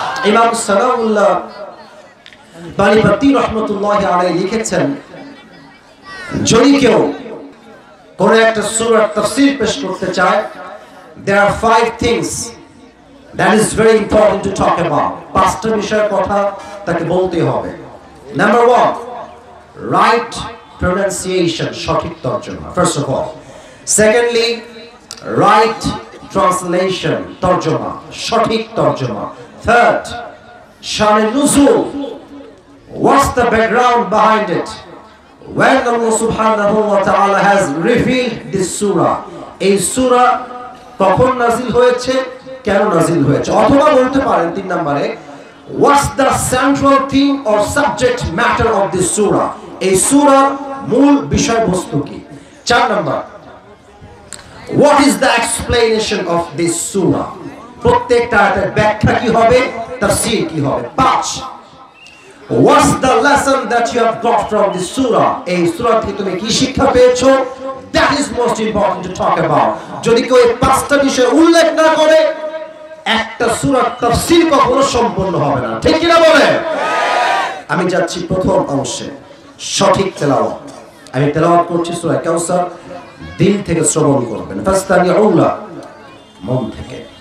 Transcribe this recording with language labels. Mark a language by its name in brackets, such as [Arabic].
[Bangla] ইমাম সানাউল্লাহ বালিপাতি রহমাতুল্লাহি আলাইহি লিখেছেন, যদি কেউ কোন একটা সূরার তাফসীর পেশ করতে চায়, [English] there are 5 things that is very important to talk about. [Bangla] পাঁচটা বিষয়ের কথা তাকে বলতে হবে। [English] Number 1, right pronunciation, [Bangla] সঠিক তর্জমা, [English] first of all. Secondly, right translation, [Bangla] তর্জমা, সঠিক তর্জমা। [English] Third, শানে নুজুল, what's the background behind it? When Allah subhanahu wa ta'ala has revealed this surah, [Bangla] এই সূরা কখন নাযিল হয়েছে, [English] কেন নাযিল হয়েছে? [Bangla] অথবা বলতে পারেন 3 নম্বরে, [English] what's the central theme or subject matter of this surah? [Bangla] এই সূরার মূল বিষয়বস্তু কি? 4 নম্বর, [English] what is the explanation of this surah? [Bangla] প্রত্যেকটা আয়াতের ব্যাখ্যা কি হবে, তাফসীর কি হবে? [English] 5, what's the lesson that you have got from this surah? [Bangla] এই সূরা থেকে তুমি কি শিক্ষা পেয়েছো? [English] That is most important to talk about. [Bangla] যদি কেউ এই 5টা বিষয় উল্লেখ না করে, একটা সূরার তাফসীর কখনো সম্পূর্ণ হবে না, ঠিক কি না বলেন? আমি যাচ্ছি প্রথম অংশে, সঠিক তেলাওয়াত। আমি তেলাওয়াত করছি সূরা কাউসার, দিল থেকে শ্রবণ করবেন, ফাস্তামিউলা, মন থেকে।